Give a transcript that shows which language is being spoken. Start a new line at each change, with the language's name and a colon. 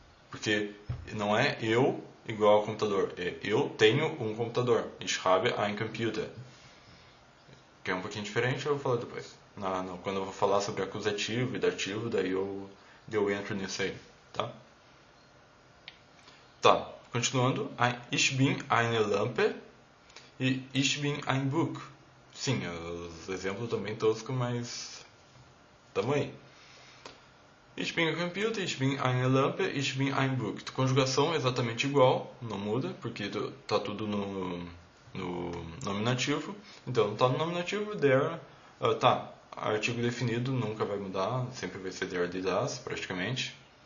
Portuguese: Porque não é eu igual ao computador, é eu tenho um computador.
German: Ich habe ein Computer.
Portuguese: Que é um pouquinho diferente, eu vou falar depois. Quando eu vou falar sobre acusativo e dativo, daí eu entro nisso aí, tá? Tá, continuando.
German: Ich bin eine Lampe e ich bin ein Buch.
Portuguese: Sim, os exemplos também toscos, mas tamo aí.
German: Ich bin ein Computer, ich bin eine Lampe, ich bin ein Buch.
Portuguese: Conjugação é exatamente igual, não muda, porque tá tudo no nominativo. Então, tá no nominativo, der, artigo definido nunca vai mudar, sempre vai ser der, die, das, praticamente.